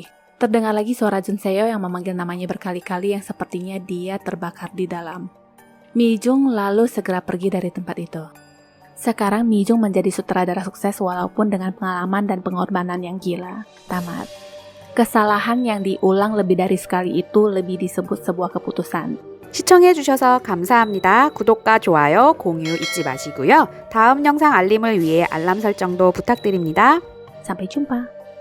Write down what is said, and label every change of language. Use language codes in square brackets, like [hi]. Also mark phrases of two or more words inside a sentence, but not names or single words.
[id] Terdengar lagi suara Jun Se-yo yang memanggil namanya berkali-kali yang sepertinya dia terbakar di dalam. Mi-jung lalu segera pergi dari tempat itu. Sekarang Mi Jung menjadi sutradara sukses walaupun dengan pengalaman dan pengorbanan yang gila. Tamat. Kesalahan yang diulang lebih dari sekali itu lebih disebut sebuah keputusan. [ko] 시청해주셔서 감사합니다. 구독과 좋아요, 공유 잊지 마시고요. 다음 영상 알림을 위해 알람 설정도 부탁드립니다. [id] Sampai jumpa.